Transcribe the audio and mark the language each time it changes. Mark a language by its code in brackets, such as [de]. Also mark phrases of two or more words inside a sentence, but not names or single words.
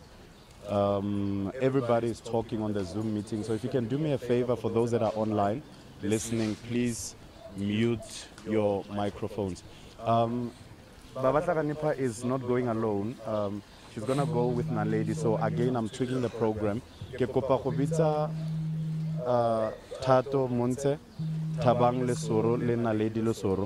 [en] Everybody is talking on the Zoom meeting, so if you can do me a favor, for those that are online listening, please mute your microphones. Baba Tlakanipa is not going alone. She's gonna go with Naledi, so again I'm tweaking the program. [tn] Ke kopa go bitsa Tato Montse, Tabang Lesoro, le Naledi Lesoro.